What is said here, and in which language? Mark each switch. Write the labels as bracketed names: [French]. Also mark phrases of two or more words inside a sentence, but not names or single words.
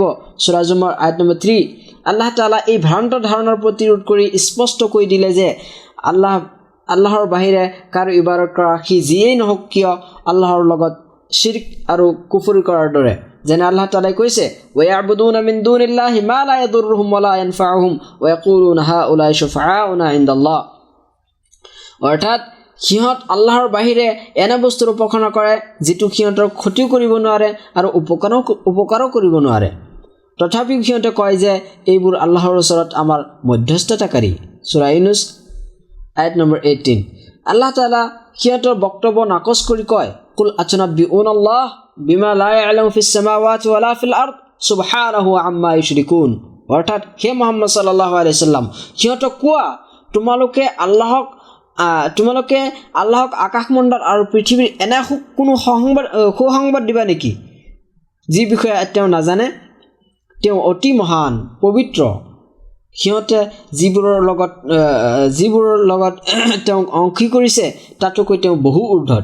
[Assamese] সূৰা জুমাৰ আয়াত নম্বৰ 3। আল্লাহ তাআলা এই ভ্ৰান্ত ধাৰণাৰ প্ৰতিৰোধ কৰি স্পষ্ট কৈ দিলে যে আল্লাহৰ বাহিৰে কাৰো ইবাদত কৰা সি যিয়েই নহওক কিয় আল্লাহৰ লগত শিৰক আৰু কুফৰি কৰাৰ দৰে। যেনে আল্লাহ তাআলাই কৈছে, [Arabic] ويعبدون من دون الله ما لا يضرهم ولا ينفعهم ويقولون هؤلاء شفعاؤنا عند الله. [Assamese] অৰ্থাৎ সিহঁত আল্লাহৰ বাহিৰে এনে বস্তুৰ উপাসনা কৰে যিটো সিহঁতৰ ক্ষতিও কৰিব নোৱাৰে আৰু উপকাৰো কৰিব নোৱাৰে। তথাপিও সিহঁতে কয় যে এইবোৰ আল্লাহৰ ওচৰত আমাৰ মধ্যস্থতাকাৰী। সূৰা ইউনুছ আয়াত নম্বৰ 18। আল্লাহ তাআলা সিহঁতৰ বক্তব্য নাকচ কৰি কয়, [Arabic] قل أتنبئون الله بما لا يعلم في السماوات ولا في الأرض سبحانه عما يشركون. [Assamese] অৰ্থাৎ হে [Arabic] মুহাম্মদ صلى الله عليه وسلم, [Assamese] সিহঁতক কোৱা, তোমালোকে আল্লাহক আকাশমণ্ডল আৰু পৃথিৱীৰ এনে কোনো সুসংবাদ দিবা নেকি যি বিষয়ে তেওঁ নাজানে? তেওঁ অতি মহান পবিত্ৰ। সিহঁতে যিবোৰৰ লগত তেওঁক অংশী কৰিছে তাতোকৈ তেওঁ বহু ঊৰ্ধত।